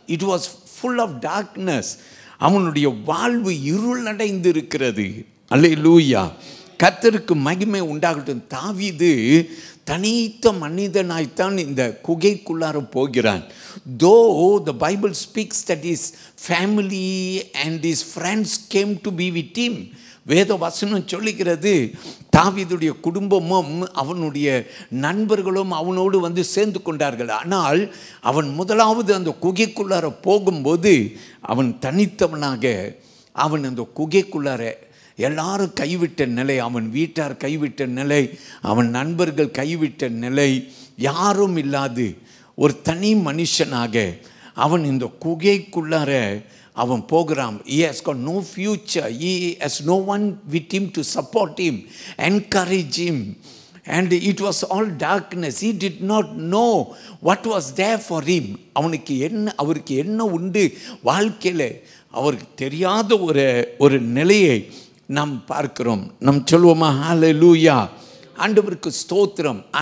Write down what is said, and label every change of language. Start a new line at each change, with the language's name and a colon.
English: It was full of darkness.
Tamil: அவனுடைய வாழ்வு இருளடைந்து இருக்கிறது. அல்லேலூயா. கர்த்தருக்கு மகிமை உண்டாகட்டும். தாவீது தனித்த மனிதனாய்த்தான் இந்த குகைக்குள்ளார போகிறான்.
English: Though the Bible speaks that his family and his friends came to be with him.
Tamil: வேத வசனம் சொல்லுகிறது தாவீதுடைய குடும்பமும் அவனுடைய நண்பர்களும் அவனோடு வந்து சேர்ந்து கொண்டார்கள். ஆனால் அவன் முதலாவது அந்த குகைக்குள்ளார போகும்போது அவன் தனித்தவனாக அவன் அந்த குகைக்குள்ளார எல்லாரும் கைவிட்ட நிலை, அவன் வீட்டார் கைவிட்ட நிலை, அவன் நண்பர்கள் கைவிட்ட நிலை, யாரும் இல்லாது ஒரு தனி மனுஷனாக அவன் இந்த குகைக்குள்ளார அவன் போகிறான்.
English: He has got no future. He has no one with him to support him, encourage him. And it was all darkness. He did not know what was there for him.
Tamil: அவருக்கு என்ன உண்டு வாழ்க்கையில் அவருக்கு தெரியாத ஒரு நிலையை நாம் பார்க்கிறோம். நாம் சொல்லுவோமா, ஹல்லேலூயா, ஆண்டவருக்கு ஸ்தோத்திரம்.